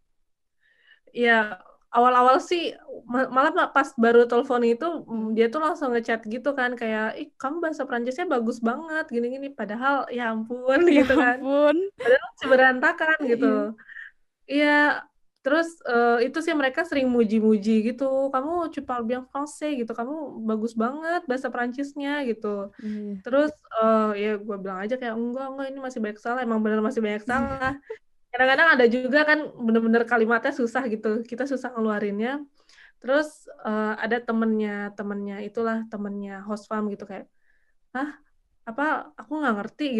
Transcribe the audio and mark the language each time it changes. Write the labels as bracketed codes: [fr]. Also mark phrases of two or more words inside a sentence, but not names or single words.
[id] Iya, awal-awal sih malah pas baru telepon itu Mm. dia tuh langsung ngechat gitu kan kayak ih kamu bahasa Prancisnya bagus banget gini-gini padahal ya ampun Ya gitu kan. ampun. Padahal masih berantakan gitu. Iya. Iya, terus itu sih mereka sering muji-muji gitu. Kamu [fr] tu parles bien français [id] gitu. Kamu bagus banget bahasa Prancisnya gitu. Iya. Terus ya gue bilang aja kayak enggak ini masih banyak salah. Emang bener masih banyak salah. Kadang-kadang ada juga kan bener-bener kalimatnya susah gitu. Kita susah ngeluarinnya. Terus ada temennya itulah temennya [en] host farm [id] gitu kayak, hah apa aku nggak ngerti gitu.